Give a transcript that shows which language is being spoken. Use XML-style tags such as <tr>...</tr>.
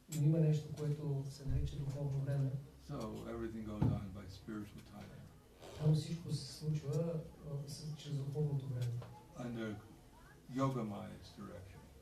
<bg>Но има нещо, което се нарича духовно време.</bg> <en>So everything goes on by spiritual time.</en> <bg>Там всичко се случва чрез духовното време.</bg> <en>Under Yoga Maya's direction.</en>